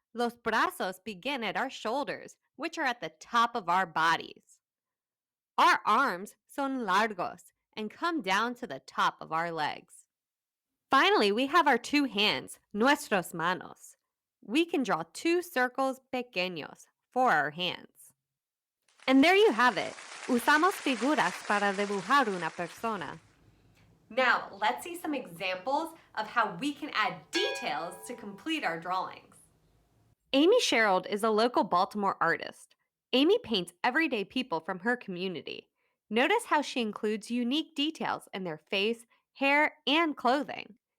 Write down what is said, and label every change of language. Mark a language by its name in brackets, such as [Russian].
[Spanish] Los brazos [English] begin at our shoulders, which are at the top of our bodies. Our arms [Spanish] son largos [English] and come down to the top of our legs. Finally, we have our 2 hands, [Spanish] nuestros manos. [English] We can draw 2 circles pequeños for our hands. And there you have it. [Spanish] Usamos figuras para dibujar una persona. [English] Now, let's see some examples of how we can add details to complete our drawings. Amy Sherald is a local Baltimore artist. Amy paints everyday people from her community. Notice how she includes unique details in their face, hair, and clothing.